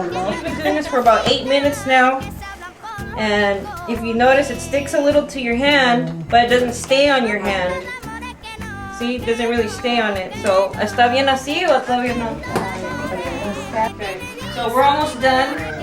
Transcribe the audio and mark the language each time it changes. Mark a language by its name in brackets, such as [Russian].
[English] We've been doing this for about 8 minutes now. And if you notice, it sticks a little to your hand, but it doesn't stay on your hand. See, it doesn't really stay on it. [Spanish] So, ¿está bien así o todavía no? [English] Okay, so we're almost done.